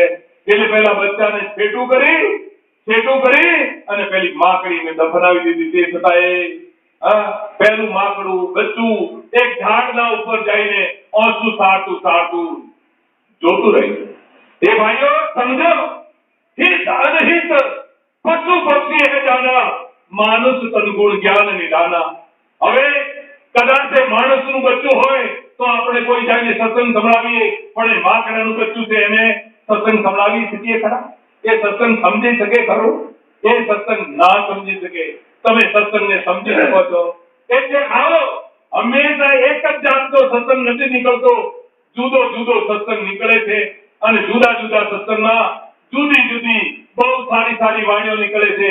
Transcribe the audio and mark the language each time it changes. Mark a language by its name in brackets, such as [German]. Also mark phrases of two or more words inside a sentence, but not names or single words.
[Gujarati] એટલે પહેલા બચ્ચાને છેટું કરી અને પેલી માકડીને દફનાવી દીધી। તે છતાં પહેલું માકડું બચ્ચું એક ઝાડના ઉપર જઈને આંસુ સારતું જોતું રહ્યું। એ ભાઈઓ સમજો, [Hindi] हित अनहित पशु पक्षी है जाना, मानुष तनगुण ज्ञान निधाना। [Gujarati] હવે કદાચ માણસનું બચ્ચું હોય તો આપણે કોઈ જાઈને સત્સંગ સંભળાવીએ, પણ એ માકડાનું બચ્ચું છે એને સત્સંગ સંભળાવી શકીએ ખરા? એ સત્સંગ સમજી શકે ખરો? એ સત્સંગ ના સમજી શકે। તમે સત્સંગને સમજી શકો છો એટલે આવો, હંમેશા એક જ જાતનો સત્સંગ નથી નીકળતો, જુદો સત્સંગ નીકળે છે અને જુદા સત્સંગમાં જુદી બહુ સારી વાણીઓ નીકળે છે।